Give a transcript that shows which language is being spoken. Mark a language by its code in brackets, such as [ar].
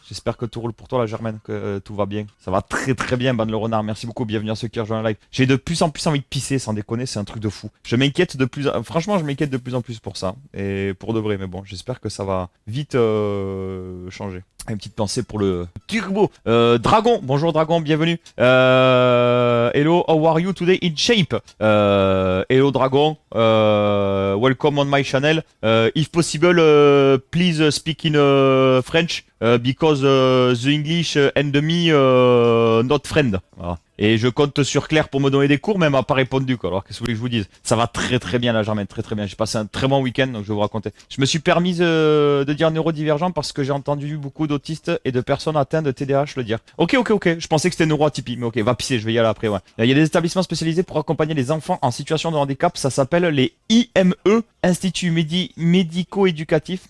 [fr] J'espère que tout roule pour toi, la Germaine, que tout va bien. Ça va très très bien, bande le renard. Merci beaucoup, bienvenue à ceux qui rejoignent le live. J'ai de plus en plus envie de pisser, sans déconner, c'est un truc de fou. Franchement, je m'inquiète de plus en plus pour ça. Et pour de vrai, mais bon, j'espère que ça va vite changer. Une petite pensée pour le turbo. Dragon, bonjour Dragon, bienvenue. [en] Hello, how are you today in shape? Hello Dragon, welcome on my channel. If possible, please speak in French, because the English and me not friend. [fr] Voilà. Et je compte sur Claire pour me donner des cours, mais elle m'a pas répondu, quoi. Alors qu'est-ce que vous voulez que je vous dise? Ça va très très bien la Germaine, très très bien. J'ai passé un très bon week-end, donc je vais vous raconter. Je me suis permise de dire neurodivergent parce que j'ai entendu beaucoup d'autistes et de personnes atteintes de TDAH le dire. Ok. Je pensais que c'était neuroatypie, mais ok, va pisser, je vais y aller après, ouais. Il y a des établissements spécialisés pour accompagner les enfants en situation de handicap, ça s'appelle les IME, Instituts médico-éducatifs.